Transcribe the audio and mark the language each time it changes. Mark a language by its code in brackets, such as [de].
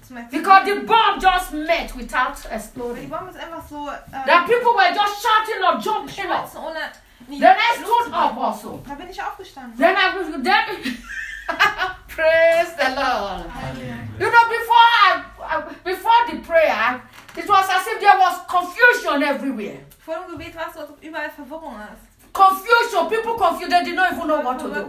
[en] Because the bomb just met without exploding. That people were just shouting or jumping up. Then I stood up also. Then I was then. Praise the Lord. Amen. You know, before the prayer, it was as if there was confusion everywhere. [de] Vor dem Gebet war es so, als ob überall Verwirrung ist. [en] Confusion, people confused, they did not even know what to do.